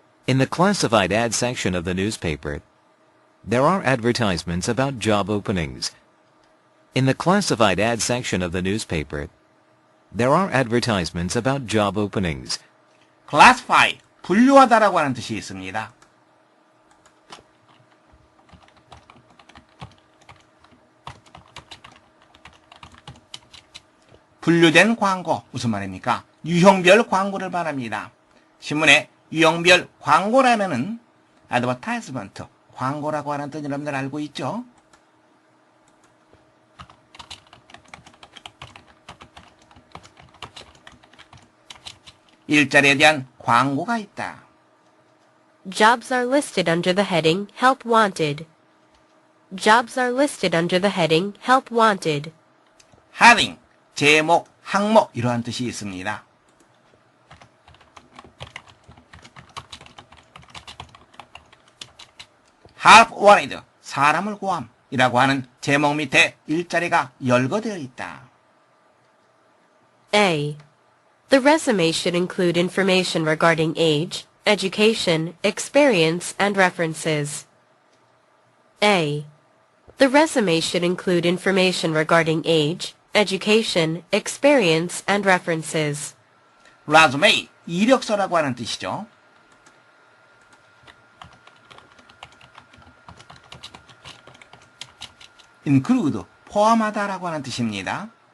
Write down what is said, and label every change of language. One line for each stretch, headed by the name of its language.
English: In the classified ad section of the newspaper, there are advertisements about job openings. In the classified ad section of the newspaper, there are advertisements about job openings.
Korean: classify, 분류하다라고 하는 뜻이 있습니다. 분류된 광고, 무슨 말입니까? 유형별 광고를 말합니다. 신문에 유형별 광고라면은 advertisement, 광고라고 하는 뜻 여러분들 알고 있죠? 일자리에 대한 광고가 있다.
English: Jobs are listed under the heading Help Wanted. Jobs are listed under the heading Help Wanted.
Korean: heading, 제목, 항목 이러한 뜻이 있습니다. Help wanted, 사람을 구함이라고 하는 제목 밑에 일자리가 열거되어 있다.
English: A. The resume should include information regarding age, education, experience, and references. A. The resume should include information regarding age, education, experience, and references.
Korean: resume, 이력서라고 하는 뜻이죠. include, 포함하다라고 하는 뜻입니다.